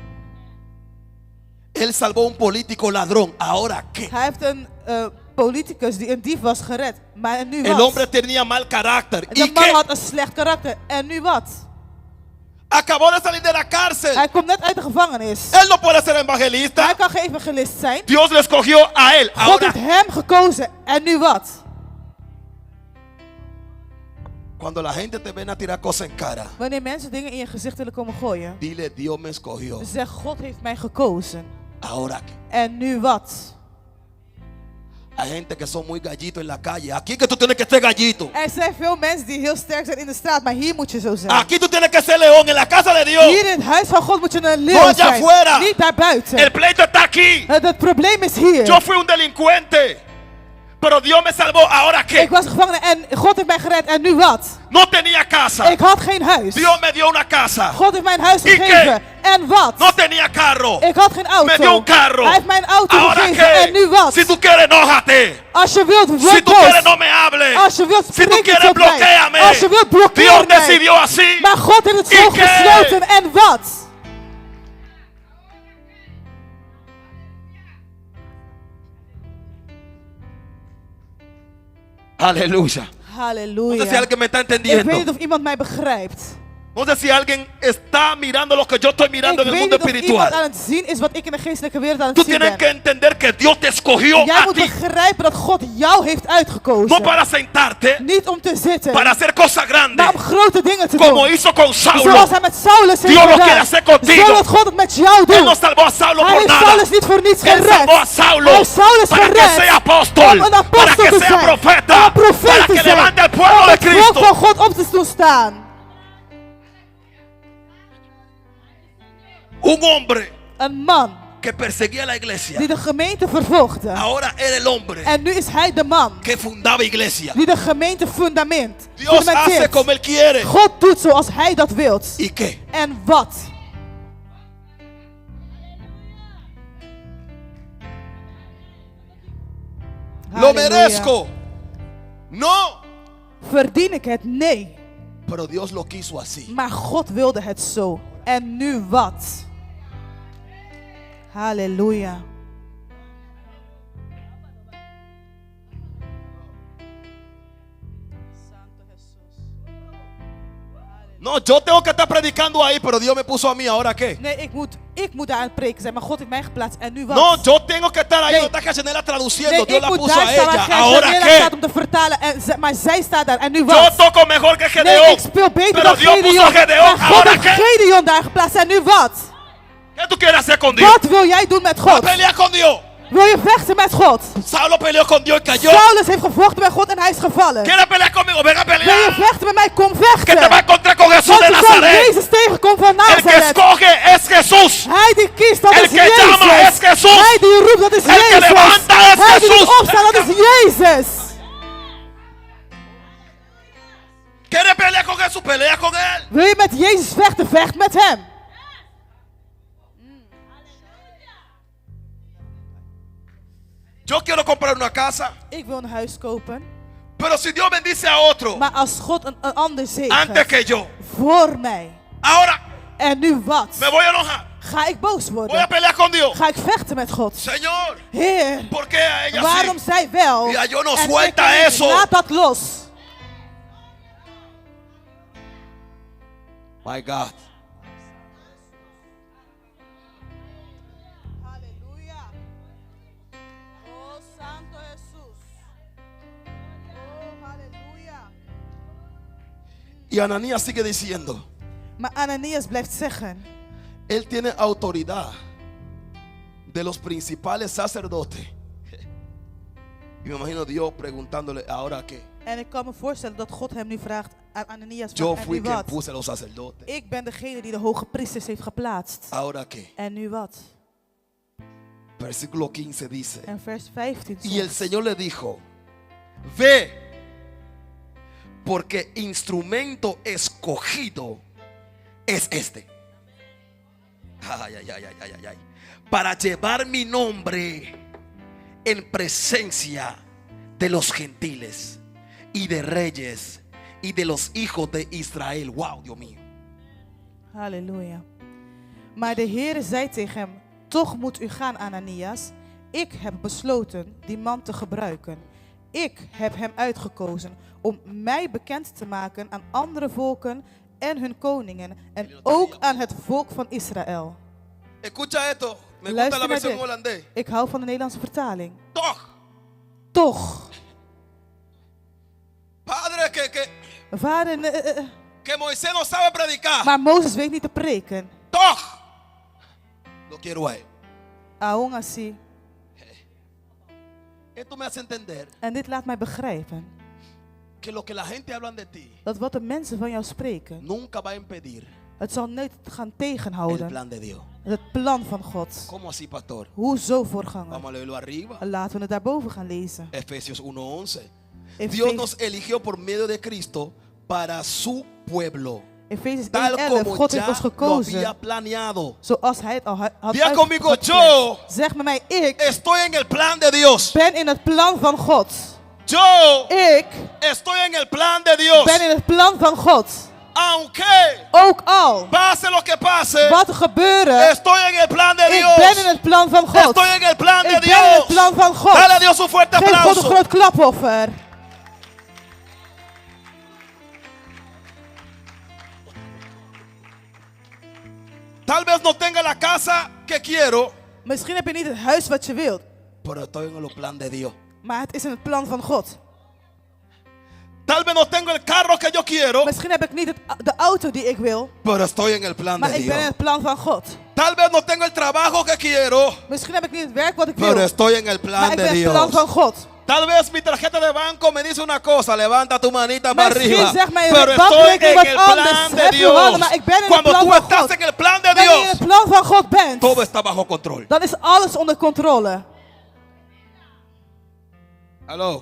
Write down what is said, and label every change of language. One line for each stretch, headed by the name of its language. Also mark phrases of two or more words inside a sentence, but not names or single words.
Spanish: Él salvó a un político ladrón. Ahora qué.
Dutch: Hij heeft een politicus die een dief was gered. Maar en nu
Spanish: El
Dutch: wat?
Spanish: hombre tenía mal carácter.
Dutch: De
Spanish: ¿Y
Dutch: man
Spanish: qué?
Dutch: had een slecht karakter. En nu wat?
Spanish: Acabó de salir de la cárcel.
Dutch: Hij komt net uit de gevangenis.
Spanish: Él no puede ser evangelista.
Dutch: Hij kan geen evangelist zijn.
Spanish: Dios le escogió a él.
Dutch: God
Spanish: Ahora,
Dutch: heeft hem gekozen. En nu wat?
Spanish: cuando la gente te ven a tirar cosas en cara,
Dutch: Wanneer mensen dingen in je gezicht willen komen gooien.
Spanish: dile, Dios me escogió.
Dutch: Zeg, God heeft mij gekozen.
Spanish: Ahora qué.
Dutch: En nu wat?
Spanish: Hay gente que son muy gallitos en la calle. Aquí que tú tienes que ser gallito.
Dutch: Er zijn veel mensen die heel sterk zijn in de straat. Maar hier moet je zo zijn.
Spanish: Aquí tú tienes que ser león. En la casa de Dios.
Dutch: Hier in het huis van God moet je een
Spanish: No
Dutch: leeuw
Spanish: allá
Dutch: zijn.
Spanish: afuera.
Dutch: Niet daarbuiten.
Spanish: El pleito está aquí.
Dutch: Het probleem is hier.
Spanish: Yo fui un delincuente. Pero Dios me salvó. Ahora qué.
Dutch: Ik was gevangene en God heeft mij gered. En nu wat?
Spanish: No tenía casa.
Dutch: Ik had geen huis.
Spanish: Dios me dio una casa.
Dutch: God heeft mij een huis
Spanish: ¿Y qué?
Dutch: gegeven. En wat?
Spanish: No tenía carro.
Dutch: Ik had geen auto.
Spanish: Me dio un carro.
Dutch: Hij heeft mijn auto
Spanish: Ahora
Dutch: gegeven. En nu
Spanish: que,
Dutch: wat?
Spanish: si tú quieres, enójate.
Dutch: Als je wilt,
Spanish: Si
Dutch: word
Spanish: tú quieres,
Dutch: boos.
Spanish: no me hables.
Dutch: Als je wilt,
Spanish: Si tú
Dutch: spreek niet
Spanish: quieres,
Dutch: tot mij.
Spanish: bloqueame.
Dutch: Als je wilt, blokkeer
Spanish: Dios
Dutch: mij.
Spanish: decidió así.
Dutch: Maar God heeft het
Spanish: ¿Y
Dutch: zo
Spanish: qué?
Dutch: gesloten. En wat?
Spanish: Aleluya. No sé si
Dutch: Halleluja.
Spanish: alguien me está
Dutch: Ik weet
Spanish: entendiendo.
Dutch: niet of iemand mij begrijpt.
Spanish: No sé si alguien está mirando lo que yo estoy mirando
Dutch: Ik
Spanish: en el
Dutch: weet
Spanish: mundo
Dutch: niet of iemand
Spanish: espiritual.
Dutch: aan het zien is wat ik in de geestelijke wereld aan
Spanish: Tú
Dutch: het zien
Spanish: tienes que
Dutch: ben.
Spanish: entender que Dios te escogió
Dutch: Jij
Spanish: a
Dutch: moet
Spanish: ti.
Dutch: begrijpen dat God jou heeft
Spanish: No
Dutch: uitgekozen.
Spanish: para sentarte,
Dutch: Niet om te zitten,
Spanish: para hacer cosas grandes.
Dutch: maar om grote dingen te
Spanish: Como
Dutch: doen.
Spanish: hizo con Saulo.
Dutch: Zoals hij met Saulus heeft
Spanish: Dios lo quiere
Dutch: gedaan.
Spanish: hacer contigo.
Dutch: Zo wil God het met jou
Spanish: Él
Dutch: doen.
Spanish: no salvó a Saulo
Dutch: Hij
Spanish: por
Dutch: heeft
Spanish: nada.
Dutch: Saulus niet voor niets
Spanish: Él
Dutch: gered.
Spanish: salvó a Saulo
Dutch: Hij heeft Saulus
Spanish: para que
Dutch: gered
Spanish: sea apóstol,
Dutch: om een
Spanish: para
Dutch: apostel
Spanish: que
Dutch: te
Spanish: sea
Dutch: zijn,
Spanish: profeta,
Dutch: om een profeet
Spanish: para
Dutch: te
Spanish: que
Dutch: zijn,
Spanish: levante el pueblo
Dutch: om
Spanish: de
Dutch: het volk van
Spanish: Cristo.
Dutch: God op te doen staan.
Spanish: Un hombre
Dutch: Een man
Spanish: que perseguía la iglesia.
Dutch: die de gemeente vervolgde.
Spanish: Ahora era el hombre
Dutch: En nu is hij de man
Spanish: que fundaba iglesia.
Dutch: die de gemeente fundamenteert.
Spanish: Dios hace como él quiere.
Dutch: God doet zoals hij dat wilt.
Spanish: ¿Y qué?
Dutch: En wat?
Spanish: ¿Lo
Dutch: Halleluja.
Spanish: merezco? No.
Dutch: Verdien ik het? Nee.
Spanish: Pero Dios lo quiso así.
Dutch: Maar God wilde het zo. En nu wat? Halleluja.
Spanish: No, yo tengo que estar predicando ahí, pero Dios me puso a mí. ¿Ahora qué?
Dutch: Nee, ik moet daar aan het preken zijn, maar God heeft mij geplaatst. En nu wat?
Spanish: No, yo tengo que estar ahí.
Dutch: Nee.
Spanish: No está Casanela traduciendo.
Dutch: Nee,
Spanish: Dios
Dutch: ik
Spanish: la
Dutch: moet
Spanish: puso
Dutch: daar
Spanish: a
Dutch: staan waar
Spanish: ella.
Dutch: Gijs
Spanish: ¿Ahora
Dutch: Daniela
Spanish: qué?
Dutch: staat om te vertalen. Maar zij staat daar. En nu
Spanish: Yo
Dutch: wat?
Spanish: toco mejor que
Dutch: Nee,
Spanish: Gedeón.
Dutch: ik speel beter
Spanish: Pero
Dutch: dan
Spanish: Dios puso
Dutch: Gedeon.
Spanish: a Gedeón.
Dutch: Maar God
Spanish: ¿Ahora
Dutch: heeft
Spanish: qué?
Dutch: Gedeon daar geplaatst. En nu wat?
Spanish: ¿Qué tú quieres hacer con Dios?
Dutch: Wat wil jij doen met
Spanish: ¿Vas a
Dutch: God?
Spanish: pelear con Dios?
Dutch: Wil je vechten met God?
Spanish: Saulo peleó con Dios y cayó.
Dutch: Saulus heeft gevochten met God en hij is gevallen.
Spanish: ¿Quieres pelear conmigo? Ven a
Dutch: Wil je
Spanish: pelear.
Dutch: vechten met mij? Kom
Spanish: Que te va a
Dutch: vechten.
Spanish: encontrar con Jesús
Dutch: Want
Spanish: de
Dutch: je zal
Spanish: Nazaret.
Dutch: Jezus tegenkomt van
Spanish: El que
Dutch: Nazareth.
Spanish: escoge es Jesús.
Dutch: Hij die kiest, dat
Spanish: El
Dutch: is
Spanish: que llama
Dutch: Jezus.
Spanish: es Jesús.
Dutch: Hij die roept, dat is
Spanish: El que
Dutch: Jezus.
Spanish: levanta es
Dutch: Hij die
Spanish: Jesús.
Dutch: doet opstaan, dat is Jezus.
Spanish: ¿Quieres pelear con Jesús? Pelea con él.
Dutch: Wil je met Jezus vechten? Vecht met hem.
Spanish: Yo quiero comprar una casa.
Dutch: Ik wil een huis kopen.
Spanish: Pero si Dios bendice a otro
Dutch: Maar als God een ander
Spanish: antes
Dutch: zegent
Spanish: que yo,
Dutch: voor mij.
Spanish: ahora
Dutch: En nu wat?
Spanish: me voy a enojar.
Dutch: Ga ik boos
Spanish: Voy a
Dutch: worden?
Spanish: pelear con Dios.
Dutch: Ga ik vechten met God?
Spanish: Señor,
Dutch: Heer,
Spanish: ¿por qué a ella
Dutch: waarom
Spanish: sí?
Dutch: zij wel? Ja,
Spanish: yo no
Dutch: en
Spanish: suelta
Dutch: ik niet?
Spanish: eso.
Dutch: Laat dat los.
English: My God.
Spanish: Aleluya. Oh, Santo Jesús. Oh, aleluya. Y Ananías sigue diciendo,
Dutch: Maar Ananias blijft zeggen.
Spanish: él tiene autoridad de los principales sacerdotes. Y me imagino Dios preguntándole, ¿ahora qué?
Dutch: En ik kan me voorstellen dat God hem nu vraagt aan Ananias.
Spanish: Yo
Dutch: En
Spanish: fui
Dutch: nu
Spanish: quien
Dutch: wat?
Spanish: puse los sacerdotes.
Dutch: Ik ben degene die de hoge priesters heeft geplaatst.
Spanish: ¿Ahora qué?
Dutch: En nu wat?
Spanish: Versículo 15 dice,
Dutch: En vers 15
Spanish: y el
Dutch: zegt,
Spanish: Señor le dijo, ve, porque instrumento escogido es este. Ay, ay, ay, ay, ay, ay, ay. Para llevar mi nombre en presencia de los gentiles y de reyes y de los hijos de Israel. Wow, Dios mío.
Dutch: Halleluja. Maar de Heer zei tegen hem, toch moet u gaan, Ananias. Ik heb besloten die man te gebruiken. Ik heb hem uitgekozen om mij bekend te maken aan andere volken en hun koningen en ook aan het volk van Israël.
Spanish: Escucha esto. Me gusta
Dutch: Luister
Spanish: la
Dutch: naar
Spanish: versión
Dutch: dit.
Spanish: holandés.
Dutch: Ik hou van de Nederlandse vertaling. Toch. Toch,
Spanish: Padre,
Dutch: vader,
Spanish: que Moisés no sabe predicar.
Dutch: maar Mozes weet niet te preken. Toch.
Spanish: Lo quiero a él. Aún así. Esto me hace entender
Dutch: En dit laat mij begrijpen
Spanish: que lo que la gente habla de ti
Dutch: dat wat de mensen van jou spreken,
Spanish: nunca va a impedir
Dutch: het zal nooit gaan
Spanish: el
Dutch: tegenhouden.
Spanish: plan de Dios.
Dutch: Het plan van God.
Spanish: ¿Cómo así, pastor?
Dutch: Hoezo voorganger?
Spanish: Vamos a leerlo arriba.
Dutch: Laten we het daarboven gaan lezen.
Spanish: Efesios 1:11.
Dutch: Efeze-
Spanish: Dios nos eligió por medio de Cristo para su pueblo.
Dutch: Efesiërs 1:11.
Spanish: tal como
Dutch: God heeft
Spanish: ya
Dutch: ons
Spanish: lo
Dutch: gekozen.
Spanish: había planeado.
Dutch: Zoals hij het al had
Spanish: Diga conmigo,
Dutch: uitgepland.
Spanish: yo
Dutch: Zeg met mij, ik
Spanish: estoy en el plan de Dios.
Dutch: ben in het plan van God.
Spanish: Yo
Dutch: Ik
Spanish: estoy en el plan de Dios.
Dutch: ben in het plan van God.
Spanish: Aunque
Dutch: Ook al
Spanish: pase lo que pase,
Dutch: wat er gebeuren,
Spanish: estoy en el plan de
Dutch: ik
Spanish: Dios.
Dutch: ben in het plan van God.
Spanish: Estoy en el plan de
Dutch: Ik ben in het
Spanish: Dios.
Dutch: plan van God.
Spanish: Dale a Dios un fuerte
Dutch: Geef God een
Spanish: aplauso.
Dutch: groot klapoffer.
Spanish: Tal vez no tenga la casa que quiero,
Dutch: Misschien heb je niet het huis wat je wilt,
Spanish: pero estoy en el plan de Dios.
Dutch: maar het is in het plan van God.
Spanish: Tal vez no tengo el carro que yo quiero,
Dutch: Misschien heb ik niet de auto die ik wil,
Spanish: pero estoy en el plan
Dutch: maar
Spanish: de
Dutch: ik ben in
Spanish: Dios.
Dutch: het plan van God.
Spanish: Tal vez no tengo el trabajo que quiero,
Dutch: Misschien heb ik niet het werk wat ik
Spanish: pero
Dutch: wil,
Spanish: estoy en el
Dutch: maar
Spanish: plan
Dutch: ik
Spanish: de
Dutch: ben in het plan
Spanish: Dios.
Dutch: van God.
Spanish: Tal vez mi tarjeta de banco me dice una cosa, levanta tu manita para
Dutch: Misschien
Spanish: arriba.
Dutch: zegt mijn
Spanish: Pero estoy
Dutch: bankrekening
Spanish: en el
Dutch: wat anders.
Spanish: plan de
Dutch: Heb je handen, maar
Spanish: Dios.
Dutch: ik ben in het
Spanish: Cuando
Dutch: plan
Spanish: tú
Dutch: van
Spanish: estás
Dutch: God.
Spanish: en el plan de
Dutch: Wanneer je in het
Spanish: Dios,
Dutch: plan van God bent,
Spanish: todo está bajo control.
Dutch: dan is alles onder controle.
Spanish: Aló.